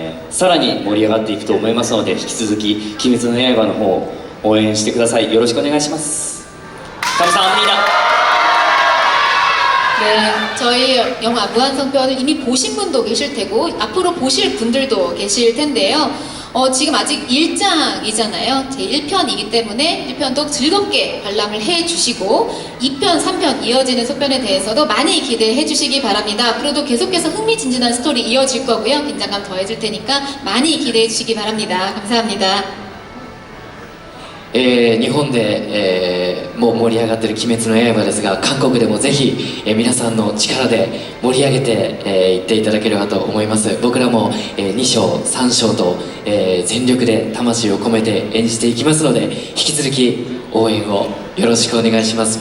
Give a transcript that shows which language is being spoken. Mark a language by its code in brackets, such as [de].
[ja] さらに盛り上がっていくと思いますので引き続き「鬼滅の刃」の方を応援してくださいよろしくお願いします [ko] 감사합니다 네, 저희 영화 무한성편을 이미 보신 분도 계실 테고 앞으로 보실 분들도 계실 텐데요. 지금 아직 1장이잖아요. 제 1편이기 때문에 1편도 즐겁게 관람을 해주시고 2편, 3편 이어지는 속편에 대해서도 많이 기대해 주시기 바랍니다. 앞으로도 계속해서 흥미진진한 스토리 이어질 거고요. 긴장감 더해질 테니까 많이 기대해 주시기 바랍니다. 감사합니다. [ja] 日本で、もう盛り上がってる「鬼滅の刃」ですが韓国でもぜひ、皆さんの力で盛り上げてい、っていただければと思います。僕らも、2章3章と、全力で魂を込めて演じていきますので引き続き応援をよろしくお願いします。